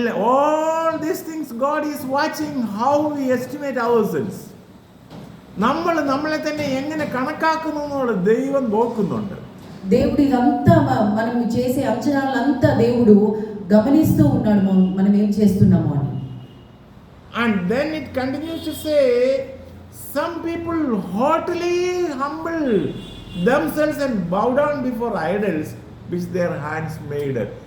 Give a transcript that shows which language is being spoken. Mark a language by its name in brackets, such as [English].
[English] All these things God is watching how we estimate ourselves. [Malayalam] നമ്മളെ തന്നെ എങ്ങനെ കണക്കാക്കുന്നു എന്നുള്ളത് ദൈവം നോക്കുന്നുണ്ട്. [Telugu] దేవుడు ఇదంతా మనం చేసే అంచనాలంతా దేవుడు గమనిస్తూ ఉన్నాడు మనం ఏం చేస్తున్నామో అని. [English] And then it continues to say, some people haughtily humble themselves and bow down before idols which their hands made.